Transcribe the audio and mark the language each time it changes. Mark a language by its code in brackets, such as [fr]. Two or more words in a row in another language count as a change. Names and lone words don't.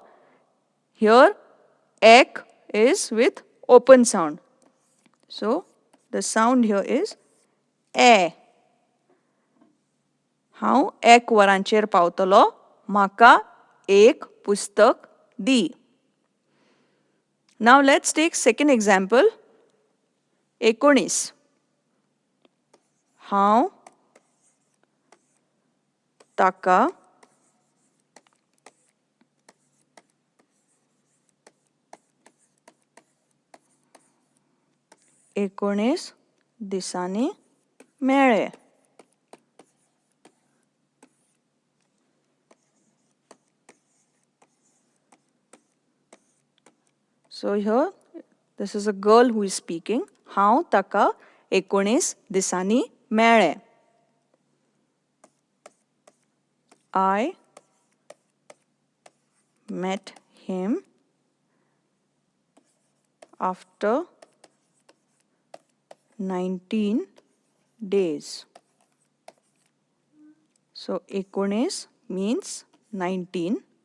[en] Here ek is with open sound. So the sound here is a. [kok] How ek varancher pautalo. Maka ek pustak di. [en] Now let's take second example. [kok] एकोणीस. हांव ताका एकोणीस दिसांनी मेळ्ळे. [en] So here this is a girl who is speaking. [kok] हांव ताका 19 दिसांनी मेळ्ळें. [en] I met him after 19 days. So, 19 means 19.